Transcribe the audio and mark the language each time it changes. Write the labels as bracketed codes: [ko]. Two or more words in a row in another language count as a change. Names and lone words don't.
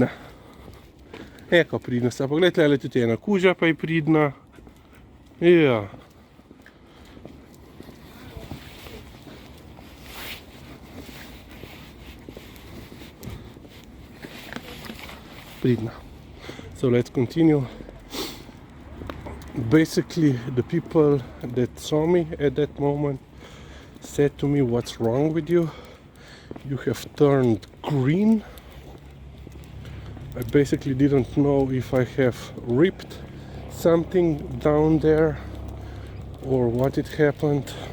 [sl] Eko pridna sta. Poglej, tlele tudi ena kuža pa je pridna. Ja. Pridna. [en] So let's continue. Basically, the people that saw me at that moment said to me, "What's wrong with you? You have turned green." I basically didn't know if I have ripped something down there or what it happened.